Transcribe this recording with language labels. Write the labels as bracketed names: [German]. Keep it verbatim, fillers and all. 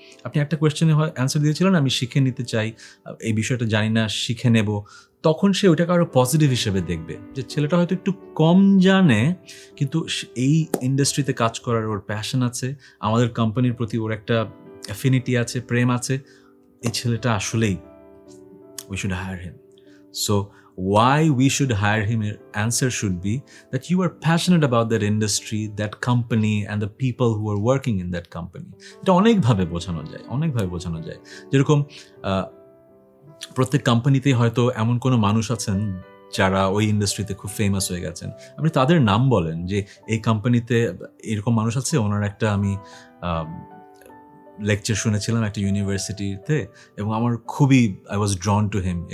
[Bangla] আপনি একটা কোয়েশ্চেনে হয় অ্যান্সার দিয়েছিলেন আমি শিখে নিতে চাই, এই বিষয়টা জানি না শিখে নেব, তখন সে ওইটাকে আরও পজিটিভ হিসেবে দেখবে যে ছেলেটা হয়তো একটু কম জানে কিন্তু এই ইন্ডাস্ট্রিতে কাজ করার ওর প্যাশন আছে, আমাদের কোম্পানির প্রতি ওর একটা অ্যাফিনিটি আছে, প্রেম আছে, এই ছেলেটা আসলেই [English] We should hire him. So why we should hire him, your answer should be that you are passionate about that industry, that company, and the people who are working in that company. [Bangla] এটা অনেকভাবে বোঝানো যায়, অনেকভাবে বোঝানো যায়। যেরকম আহ, প্রত্যেক কোম্পানিতেই হয়তো এমন কোনো মানুষ আছেন যারা ওই ইন্ডাস্ট্রিতে খুব ফেমাস হয়ে গেছেন, আপনি তাদের নাম বলেন যে এই কোম্পানিতে এরকম মানুষ আছে, ওনার একটা আমি লেকচার শুনেছিলাম একটা ইউনিভার্সিটিতে এবং আমার খুবই [English] I was drawn to him.